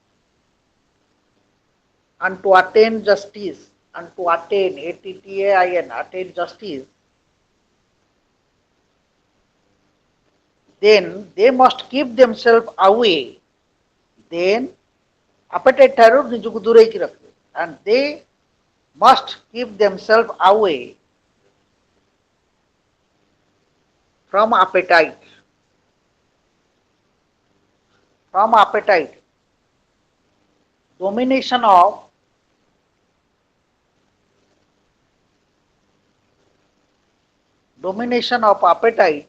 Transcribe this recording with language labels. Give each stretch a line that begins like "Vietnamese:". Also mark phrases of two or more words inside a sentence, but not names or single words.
English: and to attain justice and to attain ATTAIN, attain justice, then they must keep themselves away. Then appetite
Odia: ଠାରୁ ନିଜକୁ ଦୂରେଇକି ରଖିବେ,
English: and they must keep themselves away from appetite. From appetite. Domination of appetite.